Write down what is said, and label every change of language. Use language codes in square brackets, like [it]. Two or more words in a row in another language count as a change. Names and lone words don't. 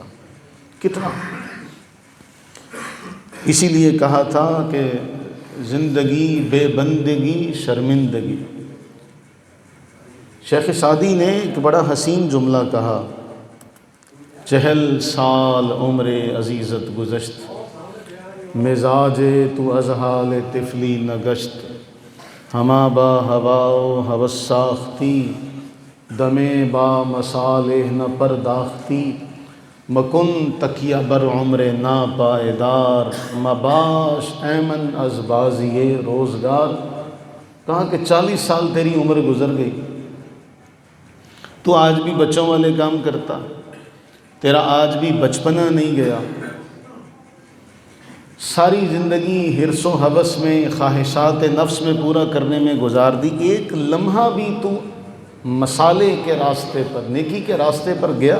[ur] کتنا! اسی لیے کہا تھا کہ [fa] زندگی بے بندگی شرمندگی۔ [ur] شیخ سعدی نے ایک بڑا حسین جملہ کہا، [fa] 40 سال عمر عزیزت گزشت، مزاج تو از حال طفلی نگشت، ہما با ہوا و ہوس ساختی، دمے با مصالح نہ پرداختی، مکن تکیہ بر عمر نا پائیدار، مباش ایمن از بازی روزگار۔ [ur] کہا کہ 40 سال تیری عمر گزر گئی، تو آج بھی بچوں والے کام کرتا، تیرا آج بھی بچپنا نہیں گیا، ساری زندگی حرص و ہوس میں، خواہشات نفس میں پورا کرنے میں گزار دی، ایک لمحہ بھی تو مصالح کے راستے پر، نیکی کے راستے پر گیا؟